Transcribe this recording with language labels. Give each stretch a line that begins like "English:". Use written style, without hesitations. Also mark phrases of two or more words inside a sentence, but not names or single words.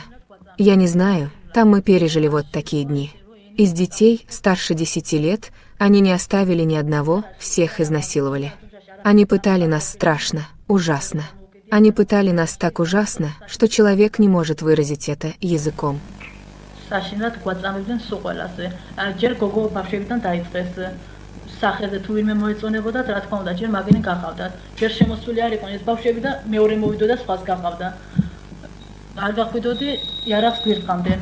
Russian: Я не знаю, там мы пережили вот такие дни. Из детей, старше 10 лет, они не оставили ни одного, всех изнасиловали. Они пытали нас страшно, ужасно. Они пытали нас так ужасно, что человек не может выразить это языком.
Georgian: საშინად გვაწამებდნენ სულ ყველასზე. ჯერ გოგო ბავშვებიდან დაიწყეს სახეზე თუ ვინმე მოეწონებოდათ, რა თქმა უნდა, ჯერ მაგენი გახავდათ. ჯერ შემოსული არ იყვნენ ეს ბავშვები და მეორე მოვიდოდა სხვას გახავდა. არ გახვიდოდი იარაღს გვირტყამდნენ.